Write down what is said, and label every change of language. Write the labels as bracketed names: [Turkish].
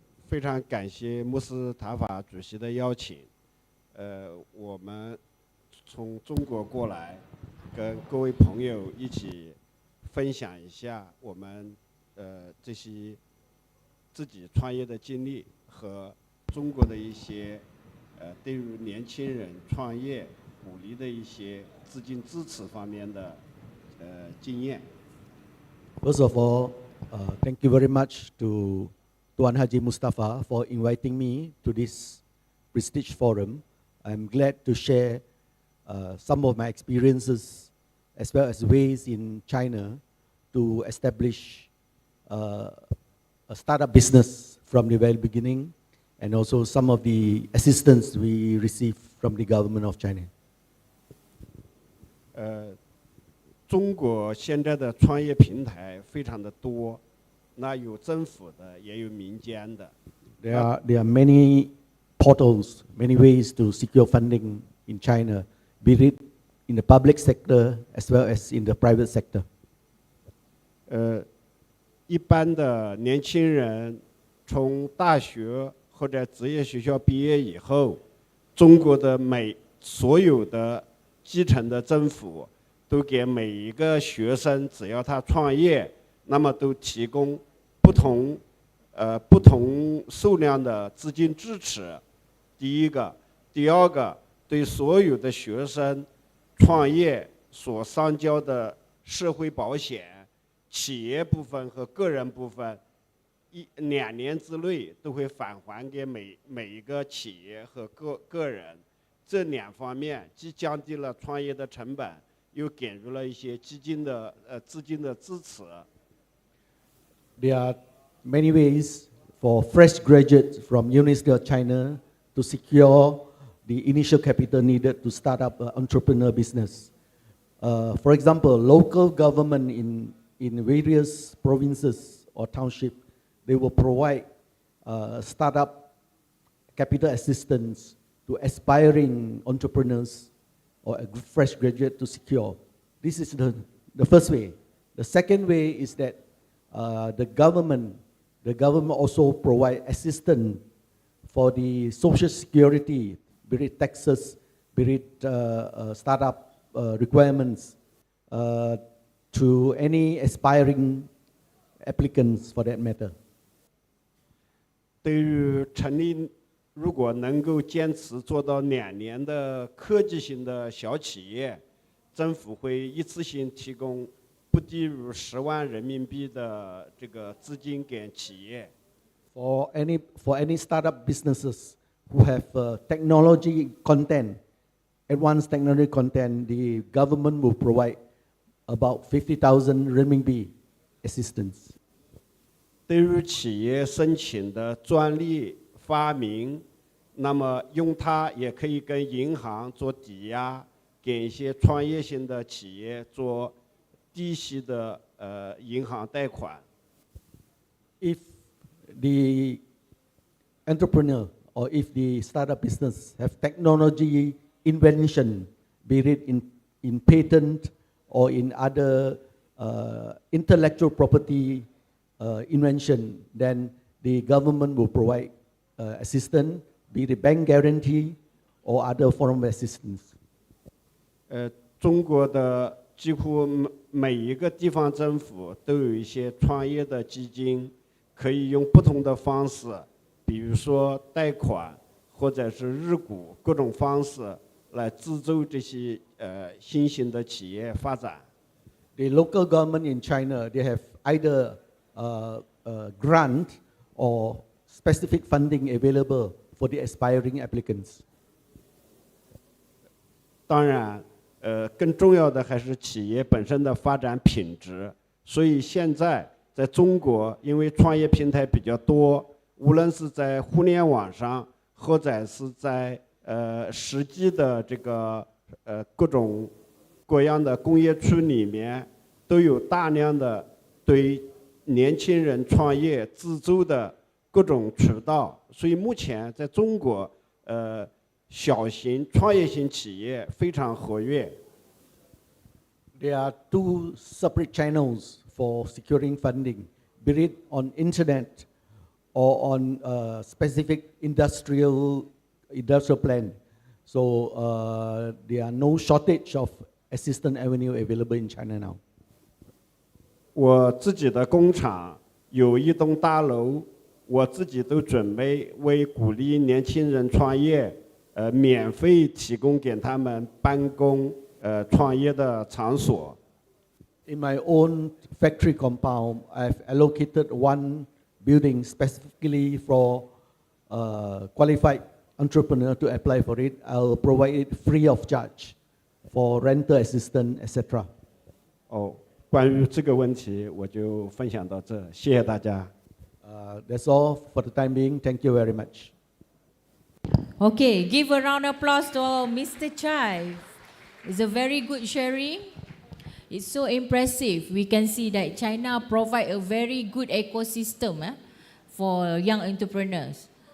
[Chinese] 非常感谢穆斯塔法主席的邀请。我们从中国过来，跟各位朋友一起分享一下我们这些自己创业的经历和中国的一些对于年轻人创业鼓励的一些资金支持方面的经验。 [English] First of all, thank you very much to Tuan Haji Mustafa for inviting me to this prestige forum. I'm glad to share some of my experiences as well as ways in China to establish a startup business from the very beginning, and also some of the assistance we received from the government of China. [Chinese] 中国现在的创业平台非常的多，那有政府的，也有民间的。 [English] There are many portals, many ways to secure funding in China, be it in the public sector as well as in the private sector. [Chinese] 一般的年轻人从大学或者职业学校毕业以后，中国的所有的基层的政府都给每一个学生，只要他创业，那么都提供不同数量的资金支持。第一个，第二个，对所有的学生创业所上交的社会保险，企业部分和个人部分，2年之内都会返还给每一个企业和个人。这2方面既降低了创业的成本，又给予了一些资金的支持。 [English] There are many ways for fresh graduates from University of China to secure the initial capital needed to start up an entrepreneur business. For example, local government in various provinces or township, they will provide startup capital assistance to aspiring entrepreneurs or a fresh graduate to secure. This is the first way. The second way is that the government also provide assistance for the social security, be it taxes, be it startup requirements to any aspiring applicants for that matter. [Chinese] 对于成立，如果能够坚持做到2年的科技型的小企业，政府会一次性提供不低于10万人民币的这个资金给企业。 [English] For any startup businesses who have technology content, advanced technology content, the government will provide about 50,000 renminbi assistance. [Chinese] 对于企业申请的专利发明，那么用它也可以跟银行做抵押，给一些创业型的企业做低息的银行贷款。 [English] If the entrepreneur or if the startup business have technology invention, be it in patent or in other intellectual property invention, then the government will provide assistance, be it bank guarantee or other form of assistance. [Chinese] 中国的几乎每一个地方政府都有一些创业的基金，可以用不同的方式，比如说贷款或者是日股各种方式来资助这些新型的企业发展。 [English] The local government in China, they have either grant or specific funding available for the aspiring applicants. [Chinese] 当然，更重要的还是企业本身的发展品质。所以现在在中国，因为创业平台比较多，无论是在互联网上，或者是在实际的这个各种各样的工业区里面，都有大量的对年轻人创业资助的各种渠道。所以目前在中国，小型创业型企业非常活跃。 [English] There are 2 separate channels for securing funding, be it on internet or on specific industrial plan. So there are no shortage of assistance avenue available in China now. [Chinese] 我自己的工厂有1栋大楼，我自己都准备为鼓励年轻人创业，免费提供给他们办公创业的场所。 [English] In my own factory compound, I've allocated one building specifically for qualified entrepreneur to apply for it. I'll provide it free of charge for rental assistance, etc. [Chinese] 关于这个问题，我就分享到这，谢谢大家。 [English] That's all for the time being. Thank you very much. Okay, give a round of applause to Mr. Chai. It's a very good sharing. It's so impressive. We can see that China provide a very good ecosystem for young entrepreneurs.